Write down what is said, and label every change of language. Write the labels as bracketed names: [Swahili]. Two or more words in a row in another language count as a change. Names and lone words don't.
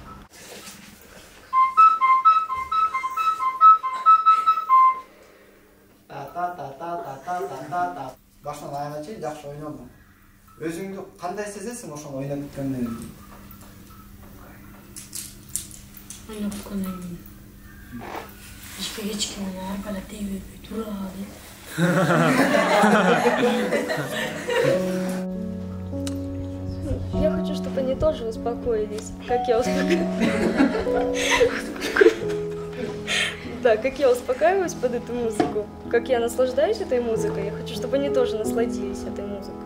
[Kyrgyz] Башынан аяга чейин жакшы ойнодуң. Өзүңдү кандай сезесиң ошону ойноп бүткөндөн кийин? Oynoп бүткөндөн кийин эч ким мени аркалап тийбей тура дейт. [Russian] Я хочу, чтобы они тоже успокоились, как я успокаиваюсь. Да, как я успокаиваюсь под эту музыку, как я наслаждаюсь этой музыкой, я хочу, чтобы они тоже насладились этой музыкой.